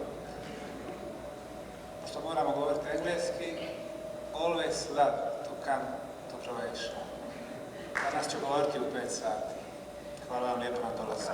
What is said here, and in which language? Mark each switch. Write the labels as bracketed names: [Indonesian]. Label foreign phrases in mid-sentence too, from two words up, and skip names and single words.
[Croatian] Pošto moramo govoriti engleski, [English] always love to come to Croatia. [Croatian] Danas ću govoriti u 5 sati. Hvala vam lijepo na dolazu.